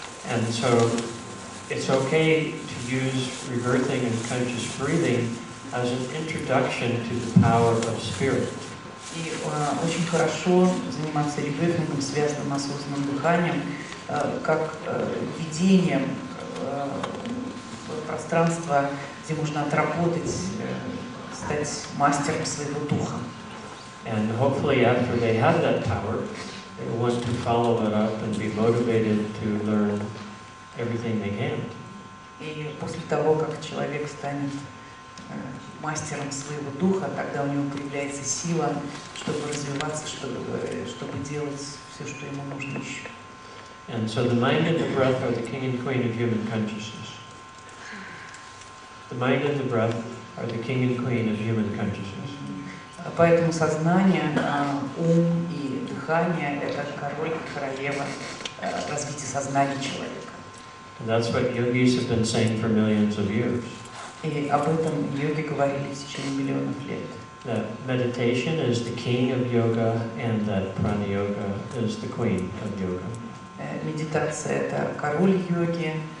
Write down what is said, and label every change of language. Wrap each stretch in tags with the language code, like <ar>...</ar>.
<en>And so it's okay to use rebirthing and conscious breathing as an introduction to the power of spirit.</en> <ru>И очень хорошо заниматься ребёфингом, связанным осознанным дыханием, как введением в пространство, где можно отработать, стать мастером своего духа.</ru> <en>And hopefully after they have that power, they want to follow it up and be motivated to learn everything they can.</en> <ru>И после того, как человек станет мастером своего духа, тогда у него появляется сила, чтобы развиваться, чтобы делать все, что ему нужно еще.</ru> <en>And so the mind and the breath are the king and queen of human consciousness. The mind and the breath are the king and queen of human consciousness.</en> <ru>Поэтому сознание, ум и дыхание — это король и королева развития сознания человека.</ru> <en>And that's what yogis have been saying for millions of years.</en> <ru>И об этом йоги говорили в течение миллионов лет.</ru> <en>That meditation is the king of yoga and that prana yoga is the queen of yoga.</en> <ru>Медитация — это король йоги,</ru>